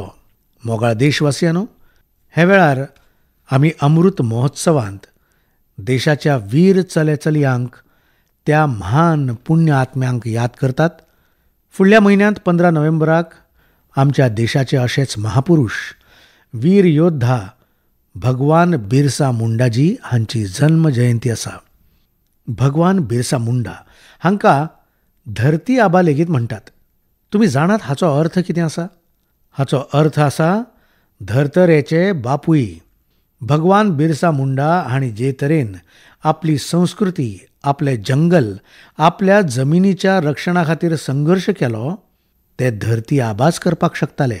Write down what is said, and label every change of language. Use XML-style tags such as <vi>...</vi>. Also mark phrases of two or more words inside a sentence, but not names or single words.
<kok>मोगाळ देशवासियांनो, हे वेळार आमी अमृत महोत्सवांत देशाच्या वीर चले चलयांक, त्या महान पुण्य आत्म्यांक याद करतात. फुडल्या म्हयन्यांत 15 नोव्हेंबराक आमच्या देशाचे अशेच महापुरुष, वीर योद्धा भगवान बिरसा मुंडाजी हांची जल्म जयंती आसा. भगवान बिरसा मुंडा हांकां धरती आबा लेगीत म्हणटात. तुमी जाणात हाचो अर्थ कितें आसा? हाचो अर्थ आसा धर्तरेचे बापूय. भगवान बिरसा मुंडा हांणी जे तरेन आपली संस्कृती, आपले जंगल, आपल्या जमिनीच्या रक्षणा खातीर संघर्श केलो ते धरती आबाच करपाक शकताले.</kok>